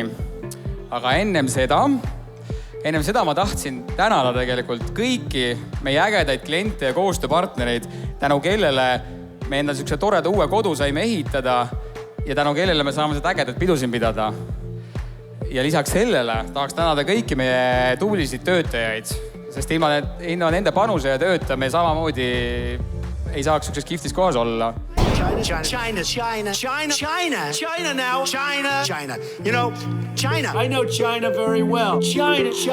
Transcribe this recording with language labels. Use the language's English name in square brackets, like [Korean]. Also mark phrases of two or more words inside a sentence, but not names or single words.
[Estonian] Aga ennem seda ma tahtsin tänada tegelikult kõiki meie ägedaid kliente ja koostööpartnereid, tänu kellele me endal siukse toreda uue kodu saime ehitada ja tänu kellele me saame seda ägedat pidu siin pidada. Ja lisaks sellele tahaks tänada kõiki meie tublisid töötajaid, sest ilma nende panuse ja tööta me samamoodi ei saaks siukses kihvtis kohas olla. [English] China now. China. You know, China. I know China very well. China.